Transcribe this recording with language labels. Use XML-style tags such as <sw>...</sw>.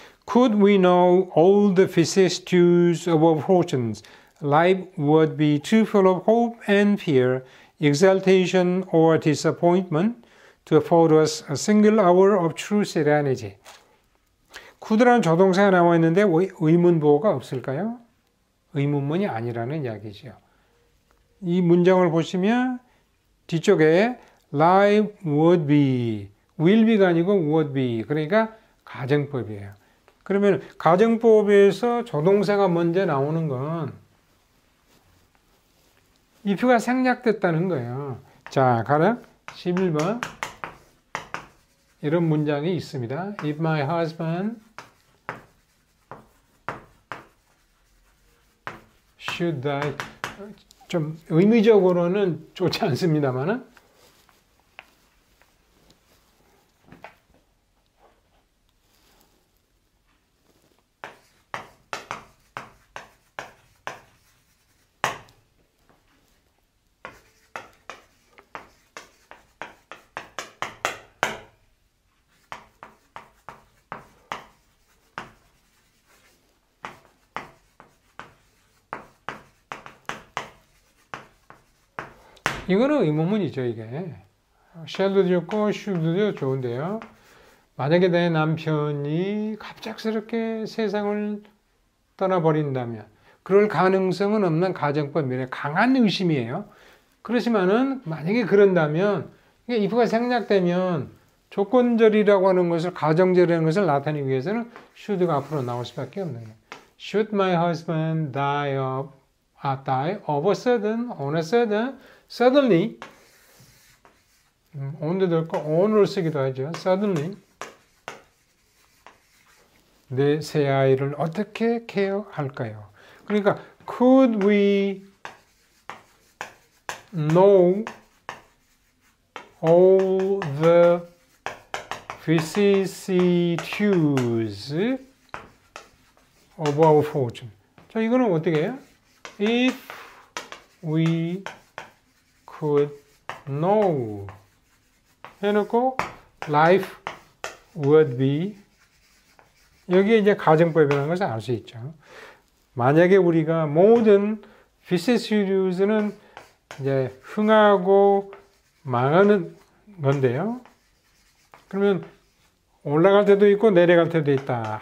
<en>Could we know all the vicissitudes of our fortunes, life would be too full of hope and fear, exaltation or disappointment to afford us a single hour of true serenity.</en> <ko>could라는 조동사가 나와 있는데 왜 의문보호가 없을까요? 의문문이 아니라는 이야기죠. 이 문장을 보시면 뒤쪽에</ko> <en>life would be,</en> <ko>will be가 아니고 would be. 그러니까 가정법이에요. 그러면 가정법에서 조동사가 먼저 나오는 건 if가 생략됐다는 거예요. 자, 가령 11번 이런 문장이 있습니다.</ko> <en>If my husband should die.</en> <ko>좀 의미적으로는 좋지 않습니다만은 이거는 의문문이죠, 이게. shall도 좋고 should도 좋은데요. 만약에 내 남편이 갑작스럽게 세상을 떠나버린다면 그럴 가능성은 없는 가정법이래. 강한 의심이에요. 그렇지만은 만약에 그런다면 이게 if가 생략되면 조건절이라고 하는 것을 가정절이라는 것을 나타내기 위해서는 should가 앞으로 나올 수밖에 없는 거예요.</ko> <en>Should my husband die of a sudden, on a sudden, suddenly,</en> <ko>on도 들고 on을 쓰기도 하죠.</ko> <en>suddenly.</en> <ko>내 새 아이를 어떻게 케어할까요? 그러니까</ko> <en>could we know all the vicissitudes of our fortune.</en> <ko>자, 이거는 어떻게 해요?</ko> <en>If we could know 해놓고 life would be</en> <ko>여기에 이제 가정법이라는 것을 알 수 있죠. 만약에 우리가 모든 vicissitudes 이제 흥하고 망하는 건데요. 그러면 올라갈 때도 있고 내려갈 때도 있다.</ko>